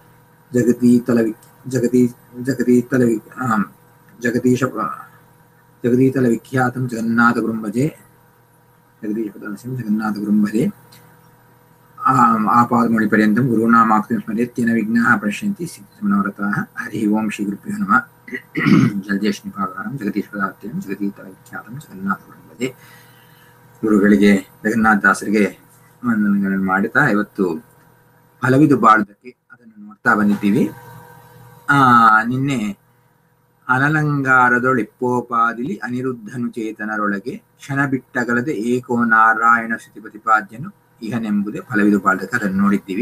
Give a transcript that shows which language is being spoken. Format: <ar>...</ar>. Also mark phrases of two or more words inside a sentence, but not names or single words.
<sa>जगदीतलविख्यातं जगन्नाथगुरुं भजे जगन्नाथगुरुं भजे आपादमौलिपर्यन्तं गुरूणामाख्यं स्मरेत्येन विघ्नाः प्रणश्यन्ति सिद्धिमनोरथाः। हरिः ओं श्रीगुरुभ्यो नमः। जलदेशनिपाकारं जगदीश्वरात्यं जगदीतलविख्यातं जगन्नाथगुरुं भजे.</sa> <kn>ಗುರುಗಳಿಗೆ ಜಗನ್ನಾಥದಾಸರಿಗೆ ವಂದನೆಗಳನ್ನು ಮಾಡುತ್ತಾ ಇವತ್ತು ಫಲವಿದು ಬಾಳುವುದಕ್ಕೆ ಅದನ್ನು ನೋಡ್ತಾ ಬಂದಿದ್ದೀವಿ. ನಿನ್ನೆ ಅನಲಂಗಾರದೊಳಿಪ್ಪೋಪಾದಿಲಿ ಅನಿರುದ್ಧನು ಚೇತನರೊಳಗೆ ಕ್ಷಣ ಬಿಟ್ಟಗಲದೆ ಏಕೋ ನಾರಾಯಣ ಶ್ರುತಿ ಪ್ರತಿಪಾದ್ಯನು ಇಹನೆಂಬುದೇ ಫಲವಿದು ಬಾಳುವುದಕ್ಕೆ ಅದನ್ನು ನೋಡಿದ್ದೀವಿ.</kn>